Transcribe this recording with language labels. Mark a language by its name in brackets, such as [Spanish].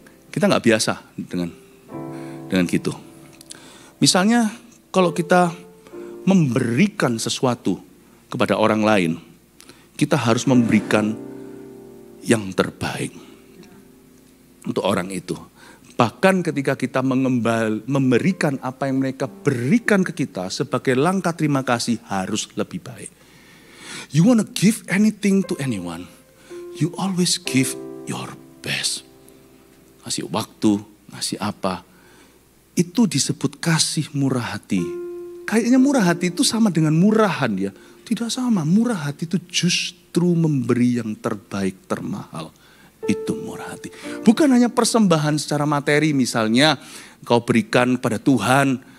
[Indonesian] Kita nggak biasa dengan gitu. Misalnya kalau kita memberikan sesuatu kepada orang lain, kita harus memberikan yang terbaik untuk orang itu. Bahkan ketika kita memberikan apa yang mereka berikan ke kita sebagai langkah terima kasih harus lebih baik. [English] You wanna give anything to anyone, you always give your best. [Indonesian] Ngasih waktu, ngasih apa, itu disebut kasih murah hati. Kayaknya murah hati itu sama dengan murahan ya. Tidak sama, murah hati itu justru memberi yang terbaik, termahal. Itu murah hati. Bukan hanya persembahan secara materi, misalnya kau berikan pada Tuhan.